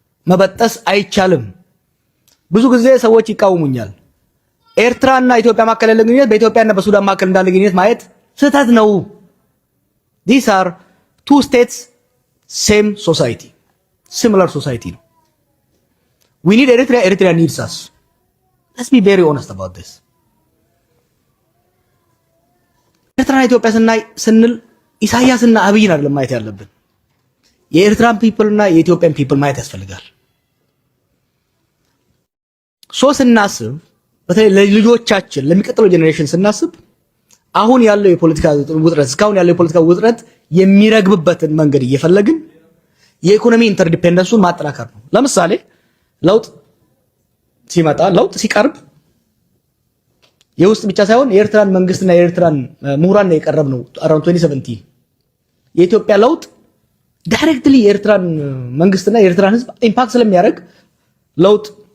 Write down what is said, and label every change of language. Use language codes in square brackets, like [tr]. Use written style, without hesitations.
[am] መበጠስ አይቻልም። ብዙ ጊዜ ሰዎች ይቃወሙኛል። ኤርትራና ኢትዮጵያ መካከል ያለ ግንኙነት በኢትዮጵያና በሱዳን መካከል እንዳለ ግንኙነት ማየት ስህተት ነው። [en] These are two states, same society, similar society. We need Eritrea, Eritrea needs us. Let's be very honest about this. [am] ኤርትራና ኢትዮጵያ ስንል ኢሳያስና አብይን አይደለም ማየት ያለብን። የኤርትራን ፒፕል እና የኢትዮጵያን ፒፕል ማየት ያስፈልጋል። ስናስብ በተለይ ለልጆቻችን ለሚቀጥለው ጄኔሬሽን ስናስብ አሁን ያለው የፖለቲካ ውጥረት እስካሁን ያለው የፖለቲካ ውጥረት የሚረግብበትን መንገድ እየፈለግን የኢኮኖሚ ኢንተርዲፔንደንሱን ማጠናከር ነው። ለምሳሌ ለውጥ ሲቀርብ የውስጥ ብቻ ሳይሆን የኤርትራን መንግስትና የኤርትራን ምሁራን ነው የቀረብነው [en] around 2017 [am] የኢትዮጵያ ለውጥ ዳይሬክትሊ የኤርትራን መንግስትና የኤርትራን ህዝብ ኢምፓክት ስለሚያደርግ ለውጥ